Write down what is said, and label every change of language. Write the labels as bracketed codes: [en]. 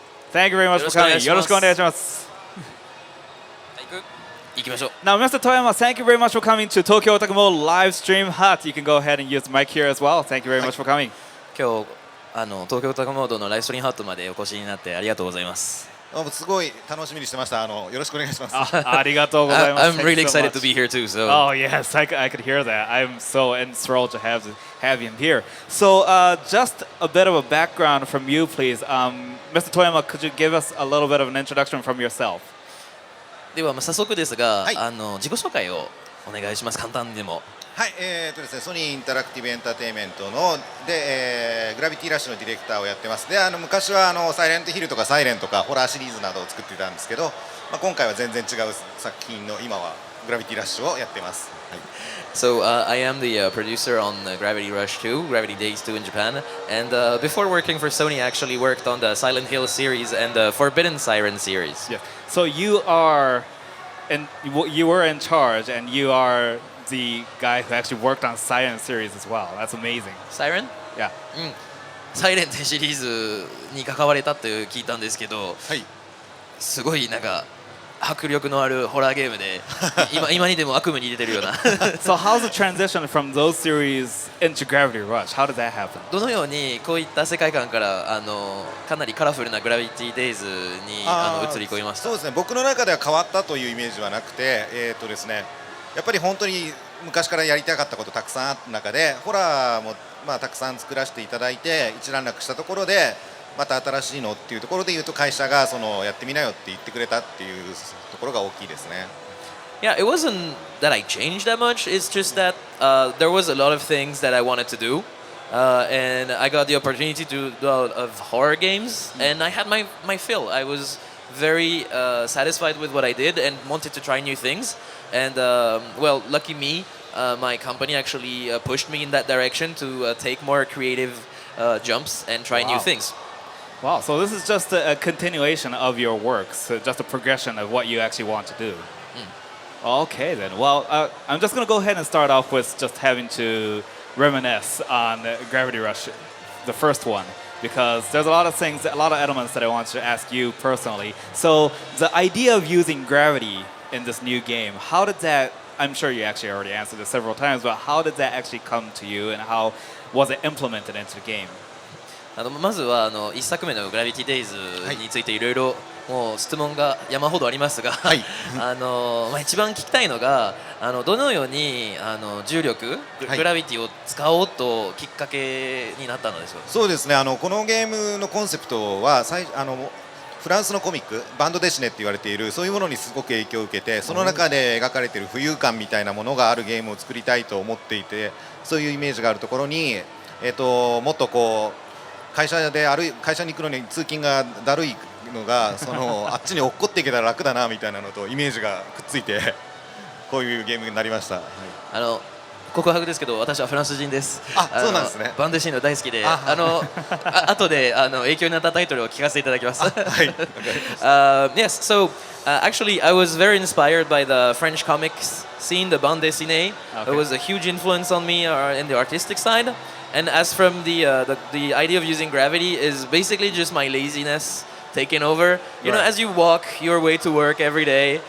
[en] Thank you very much for coming. [ja] よろしくお願いします。行きましょう。 [en] Now, Mr. Toyama, thank you very much for coming to Tokyo Otaku Mode live stream hut. You can go ahead and use the mic here as well. Thank you very much for coming. [ja] 今日東京オタクモードのライブストリームハットまでお越しになってありがとうございます。すごい楽しみにしてました。よろしくお願いします。ありがとうございます。 [en] I'm really excited to be here too. So. Oh yes, I could hear that. I'm so enthralled to have him here. So just a bit of a background from you, please. Mr. Toyama, could you give us a little bit of an introduction from yourself? [ja] では早速ですが、はい、自己紹介をお願いします。簡単でも。はい、ですね、ソニーインタラクティブエンターテインメントので、グラビティラッシュのディレクターをやってます。で、昔はサイレントヒルとかサイレンとかホラーシリーズなどを作っていたんですけど、今回は全然違う作品の今はグラビティラッシュをやってます。はい、 [en] So I am the producer on Gravity Rush 2, Gravity Days 2 in Japan, and before working for Sony, I actually worked on the Silent Hill series and the Forbidden Siren series. Yeah. So you were in charge, and you are the guy who actually worked on Siren series as well. That's amazing. Siren? Yeah. [ja] サイレントシリーズに関われたって聞いたんですけど、はい、すごいなんか迫力のあるホラーゲームで今にでも悪夢に出てるような。 [en] So how's the transition from those series into Gravity Rush? How did that happen? [ja] どのようにこういった世界観からかなりカラフルなグラビティデイズに移り込みました。そうですね、僕の中では変わったというイメージはなくて、ですね、やっぱり本当に昔からやりたかったことたくさんあった中で、ホラーもたくさん作らせていただいて一段落したところで、また新しいのっていうところで言うと、会社がやってみなよって言ってくれたっていうところが大きいですね。 [en] Yeah, it wasn't that I changed that much. It's just that there was a lot of things that I wanted to do, and I got the opportunity to do a lot of horror games, and I had my fill. I was very satisfied with what I did and wanted to try new things. And well, lucky me, my company actually pushed me in that direction to take more creative jumps and try new things. Wow, so this is just a continuation of your work, so just a progression of what you actually want to do. Okay then, well, I'm just going to go ahead and start off with just having to reminisce on Gravity Rush, the first one, because there's a lot of things, a lot of elements that I want to ask you personally. So the idea of using gravity in this new game, how did that, I'm sure you actually already answered this several times, but how did that actually come to you and how was it implemented into the game? [ja] まずは1作目のグラビティデイズについていろいろもう質問が山ほどありますが、はい、一番聞きたいのがどのように重力、グラビティを使おうときっかけになったのでしょうか。そうですね、このゲームのコンセプトはフランスのコミックバンドデシネって言われているそういうものにすごく影響を受けて、その中で描かれている浮遊感みたいなものがあるゲームを作りたいと思っていて、そういうイメージがあるところに、もっとこう会社に行くのに通勤がだるいのがあっちに落っこっていけたら楽だなみたいなのとイメージがくっついてこういうゲームになりました。告白ですけど、私はフランス人です。そうなんですね。バンデシーノ大好きで、後で影響になったタイトルを聞かせていただきます。はい。 [en] Yes, so actually I was very inspired by the French comics scene, the bande dessinée. It was a huge influence on me in the artistic side. And as from the idea of using gravity is basically just my laziness taking over. You know, as you walk your way to work every day,